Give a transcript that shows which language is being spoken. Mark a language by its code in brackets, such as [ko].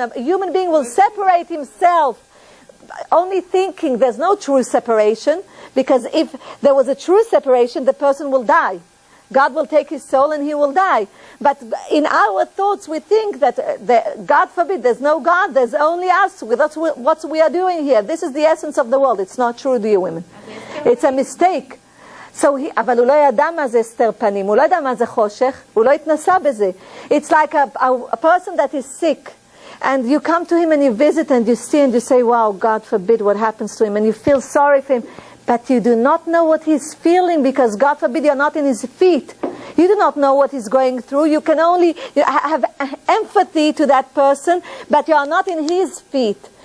[en] A human being will separate himself, only thinking there's no true separation, because if there was a true separation, the person will die. God will take his soul and he will die. But in our thoughts, we think that, God forbid, there's no God, there's only us. That's what we are doing here. This is the essence of the world. It's not true, dear women. It's a mistake. [he] So אבל הוא לא ידע מה זה הסתר פנים, הוא לא ידע מה זה חושך, הוא לא התנסה בזה. [en] It's like a person that is sick, and you come to him and you visit and you see and you say, wow, God forbid what happens to him, and you feel sorry for him. But you do not know what he's feeling, because God forbid you're not in his feet. You do not know what he's going through. You can only have empathy to that person, but you are not in his feet.